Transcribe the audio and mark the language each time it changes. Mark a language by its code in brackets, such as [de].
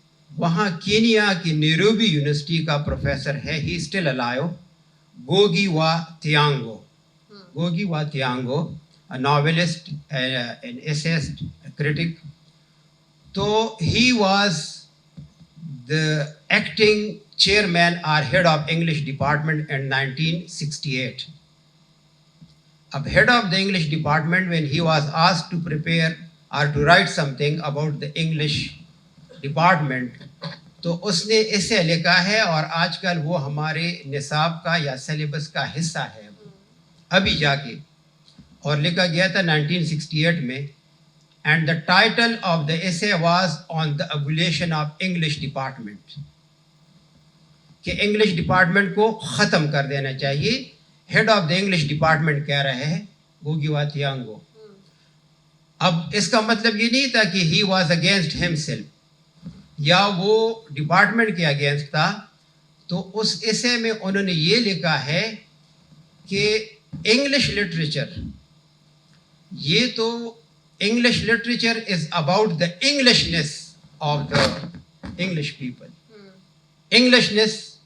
[hi] वहाँ कीनिया की Nairobi university का प्रोफेसर है, [en] he still alive, [hi] गोगी वा थियांगो, गोगी वा थियांगो, [en] a novelist, an essayist, a critic. So he was the acting chairman or head of English department in 1968. Ab head of the English department, when he was asked to prepare or to write something about the English department, [hi] तो उसने इसे लिखा है और आजकल वो हमारे निसाब का या सिलेबस का हिस्सा है अभी जाके, और लिखा गया था 1968 में, [en] and the title of the essay was on the abolition of English department, [hi] कि इंग्लिश डिपार्टमेंट को ख़त्म कर देना चाहिए। Head of the English department कह रहे हैं गोगी वा थियांगो। अब इसका मतलब ये नहीं था कि [en] he was against himself [hi] या वो डिपार्टमेंट के अगेंस्ट था, तो उस एसे में उन्होंने ये लिखा है कि [en] English literature, ये तो English literature is about the Englishness of the English people, [hi] इंग्लिशनेस।